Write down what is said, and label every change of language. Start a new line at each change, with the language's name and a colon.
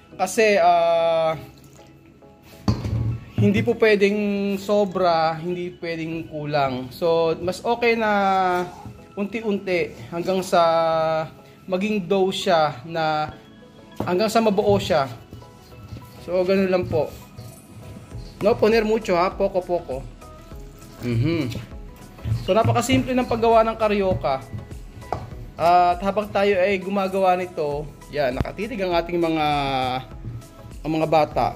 Filipino: Kasi hindi po pwedeng sobra, hindi pwedeng kulang. So mas okay na unti-unti hanggang sa maging dough siya na hanggang sa mabuo siya. So, ganun lang po.
Spanish: No poner mucho ha, poco-poco.
Filipino: So, napakasimple ng paggawa ng carioca. At habang tayo ay gumagawa nito, yan, nakatitig ang ating mga bata.